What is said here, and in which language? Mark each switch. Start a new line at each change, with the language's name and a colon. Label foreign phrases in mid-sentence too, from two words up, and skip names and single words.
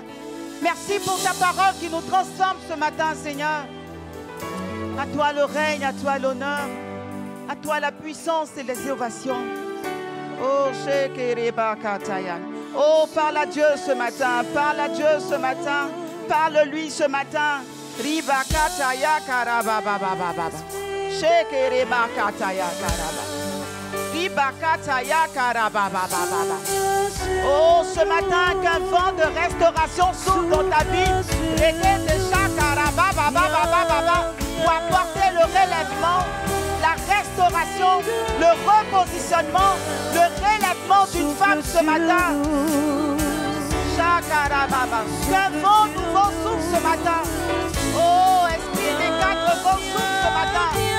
French: Merci pour ta parole qui nous transforme ce matin, Seigneur. À toi le règne, à toi l'honneur, à toi la puissance et les ovations. Oh, oh, parle à Dieu ce matin, parle à Dieu ce matin, parle-lui ce matin. Riba kataya karaba baba baba. Sheke riba kataya karaba. Riba kataya karaba baba baba. Oh, ce matin qu'un vent de restauration souffle dans ta vie. Rete shakaraba baba baba baba. Pour apporter le relèvement, la restauration, le repositionnement, le relèvement d'une femme ce matin. Shakarababa. Qu'un vent nouveau souffle ce matin. Oh, esprit des quatre vents souffle ce matin.